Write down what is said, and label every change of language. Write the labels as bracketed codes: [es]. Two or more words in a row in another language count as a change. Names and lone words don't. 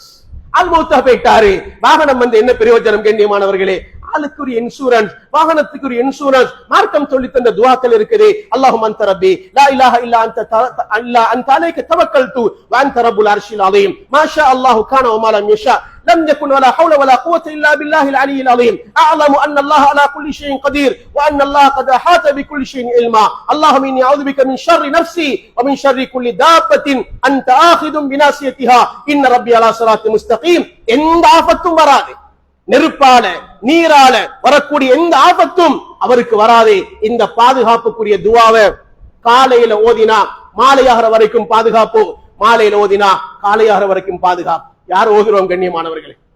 [ta] ஆள் மௌத்தா போயிட்டாரு, வாகனம் வந்து என்ன பிரயோஜனம்? கண்ணியமானவர்களே, ஆளுக்குரிய இன்சூரன்ஸ், வாகனத்துக்குரிய இன்சூரன்ஸ். மார்க்கம் சொல்லி தந்த துஆக்கள் இருக்குது. [ar] اللهم أنت ربي لا إله إلا أنت عليك توكلت وأنت رب العرش العظيم ما شاء الله كان وما لم يشأ لم يكن ولا حول ولا قوة إلا بالله العلي العظيم أعلم أن الله على كل شيء قدير وأن الله قد أحاط بكل شيء علما اللهم إني أعوذ بك من شر نفسي ومن شر كل دابة أنت آخذ بناصيتها إن ربي على صراط مستقيم. [ta] எந்த ஆபத்தும் வராது, நெருப்பால நீரால வரக்கூடிய எந்த ஆபத்தும் அவருக்கு வராது. இந்த பாதுகாப்புக்குரிய துஆவை காலையில ஓதினா மாலையாகிற வரைக்கும் பாதுகாப்பு, மாலையில ஓதினா காலையாகிற வரைக்கும் பாதுகாப்பு. யார் ஓதுறோம் கண்ணியமானவர்களே?